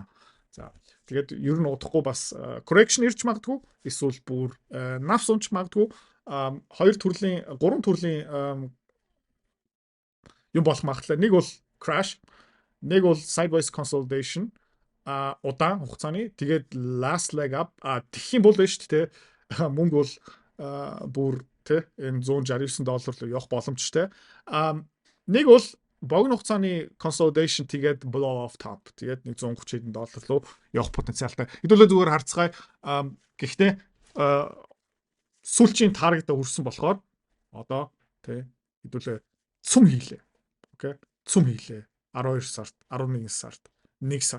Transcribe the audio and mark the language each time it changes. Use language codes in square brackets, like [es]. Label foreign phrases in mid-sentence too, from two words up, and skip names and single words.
[mn] За тэгээд ер нь удахгүй бас correction ирж магадгүй, эсвэл бүр навс унч магадгүй. 3 төрлийн юм болох магадлал. Нэг бол crash, нэг бол [en] sideways consolidation, [mn] удаан хугацааны, тэгээд [en] last leg up [mn] тэгэх юм бол байна шүү дээ. Мөнгө бол бүр энэ $169 руу явах боломжтой. Нэг бол богино хугацааны consolidation тэгээд [en] blow off top. [mn] Тэгээд нэг $130 руу явах потенциалтай. Хэдүүлээ зүгээр харцгаая. Гэхдээ сүүлчийн таргетаа хүрсэн болохоор одоо хэдүүлээ цум хийлээ. Окей. Цум хийлээ. 12 сард, 11 сард, 1 сард.